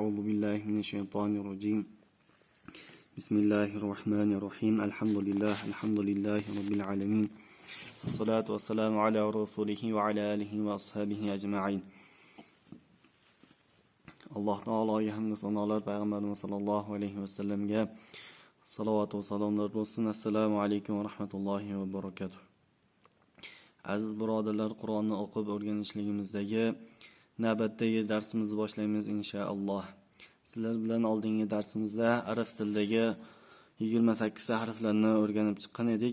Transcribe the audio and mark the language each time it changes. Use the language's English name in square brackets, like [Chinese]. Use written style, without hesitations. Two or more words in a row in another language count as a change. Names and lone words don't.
[Arabic] أعوذ بالله من الشيطان الرجيم بسم الله الرحمن الرحيم الحمد لله رب العالمين والصلاة والسلام على رسوله وعلى آله وأصحابه أجمعين الله تعالى [Uzbek] hamd sanolar payg'ambarimiz sollallohu alayhi vasallamga salovat va salomlar bo'lsin. [Arabic] السلام عليكم ورحمة الله وبركاته. [Uzbek] Aziz birodarlar, Qur'onni o'qib o'rganishligimizdagi navbatdagi darsimizni boshlaymiz inshaalloh. Sizlar bilan oldingi darsimizda arab tilidagi 28 harflarni o'rganib chiqqan edik.